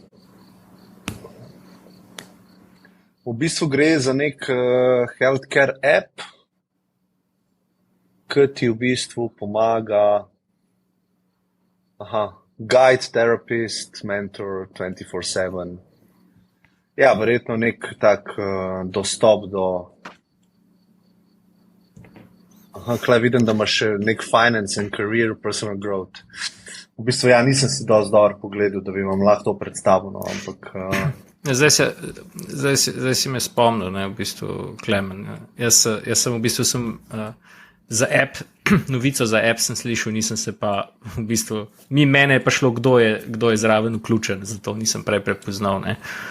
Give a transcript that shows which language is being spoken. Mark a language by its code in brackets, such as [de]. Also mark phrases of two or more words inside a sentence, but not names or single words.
[sl] V bistvu gre za nek [en] healthcare app, [sl] ki ti v bistvu pomaga [en] guide, therapist, mentor 24/7. [sl] Ja, verjetno nek tak dostop do. Klej vidim, da imaš še nek [en] finance and career, personal growth. [sl] V bistvu, ja, nisem si dosti dobro pogledal, da bi vam lahko to predstavil, no, ampak. Zdaj si me spomnil, ne, v bistvu, Klemen. Jaz sem v bistvu za app, novico za app sem slišal, nisem se pa v bistvu, mene je pa šlo, kdo je zraven vključen, zato nisem prej prepoznal, ne.